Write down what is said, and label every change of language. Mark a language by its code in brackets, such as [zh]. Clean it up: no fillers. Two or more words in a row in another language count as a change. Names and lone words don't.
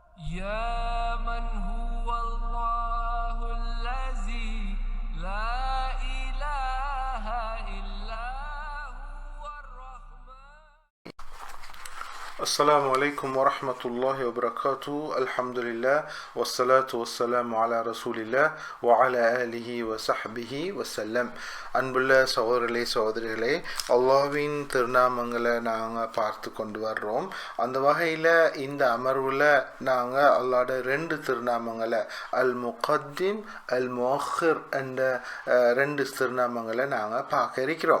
[ar] يا من هو الله الذي لا إله إلا هو الرحمن. السلام عليكم ورحمة الله وبركاته. الحمد لله والصلاة والسلام على رسول الله وعلى آله وصحبه وسلم. [ta] அன்புள்ள சகோதரிகளே, அல்லாஹ்வின் திருநாமங்களை நாங்கள் பார்த்து கொண்டு வர்றோம். அந்த வகையில் இந்த அமர்வில் நாங்கள் அல்லாஹ்வோட 2 திருநாமங்களை அல்-முகத்திம் அல்-முஅஹ்ஹிர் என்ற 2 திருநாமங்களை நாங்கள் பார்க்க இருக்கிறோம்.